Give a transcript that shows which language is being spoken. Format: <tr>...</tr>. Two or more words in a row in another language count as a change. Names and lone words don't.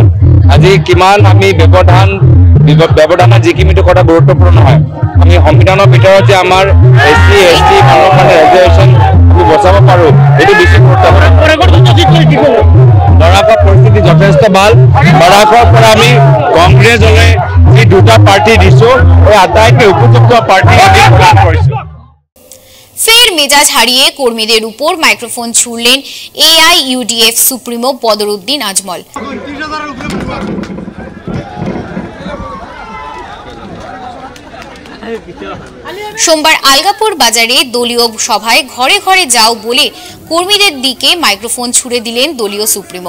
<as>আজি কিমান আমি ব্যৱধানৰ যিখিনিটো কথা গুৰুত্বপূৰ্ণ নহয়, আমি সংবিধানৰ ভিতৰত যে আমাৰ SC ST মানুহৰ কাৰণে ৰিজাৰ্ভেশ্যন আমি বচাব পাৰোঁ, এইটো বেছি গুৰুত্বপূৰ্ণ। বৰাকৰ পৰিস্থিতি যথেষ্ট ভাল। বৰাকৰ পৰা আমি কংগ্ৰেছলৈ যি দুটা পাৰ্টি দিছোঁ, এই আটাইতকৈ উপযুক্ত পাৰ্টি আমি প্ৰদান কৰিছোঁ।</as> <bn>ফের মেজাজ হারিয়ে কর্মীদের উপর মাইক্রোফোন ছুড়লেন AIUDF সুপ্রিমো বদরুদ্দিন আজমল। সোমবার আলগাপুর বাজারে দলীয় সভায় ঘরে ঘরে যাও বলে কর্মীদের দিকে মাইক্রোফোন ছুড়ে দিলেন দলীয় সুপ্রিমো।</bn>